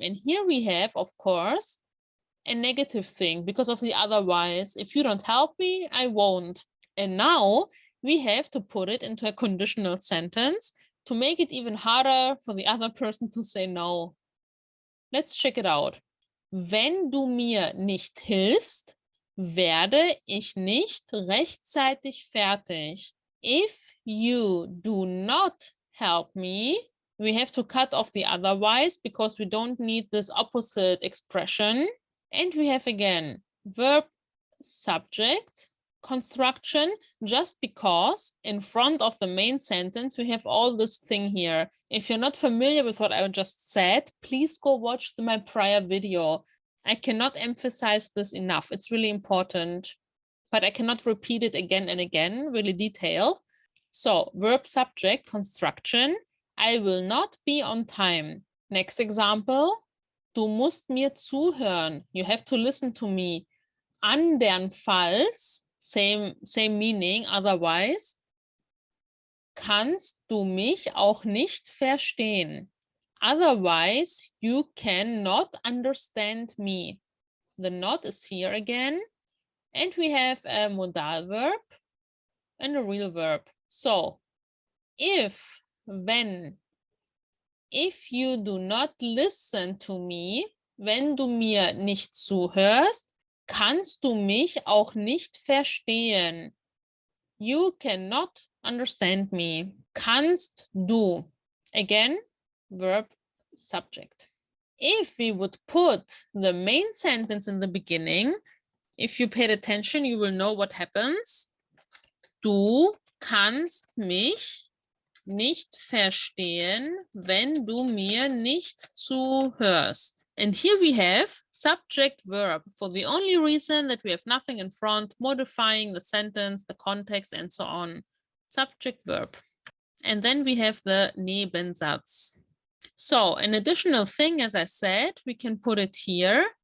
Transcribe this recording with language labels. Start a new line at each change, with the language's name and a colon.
English: And here we have, of course, a negative thing because of the otherwise. If you don't help me, I won't. And now we have to put it into a conditional sentence to make it even harder for the other person to say no. Let's check it out.
German: Wenn du mir nicht hilfst, werde ich nicht rechtzeitig fertig.
English: If you do not help me, we have to cut off the otherwise because we don't need this opposite expression. And we have again verb, subject, construction, just because in front of the main sentence we have all this thing here. If you're not familiar with what I just said, please go watch my prior video. I cannot emphasize this enough. It's really important, but I cannot repeat it again and again, really detailed. So verb, subject, construction. I will not be on time. Next example.
German: Du musst mir zuhören.
English: You have to listen to me.
German: Andernfalls,
English: same meaning, otherwise,
German: kannst du mich auch nicht verstehen.
English: Otherwise, you cannot understand me. The not is here again. And we have a modal verb and a real verb. So, if,
German: wenn,
English: if you do not listen to me,
German: wenn du mir nicht zuhörst, kannst du mich auch nicht verstehen.
English: You cannot understand me.
German: Kannst du.
English: Again, verb, subject. If we would put the main sentence in the beginning, if you paid attention, you will know what happens.
German: Du kannst mich nicht verstehen, wenn du mir nicht zuhörst.
English: And here we have subject verb for the only reason that we have nothing in front, modifying the sentence, the context, and so on. Subject verb. And then we have the Nebensatz. So an additional thing, as I said, we can put it here.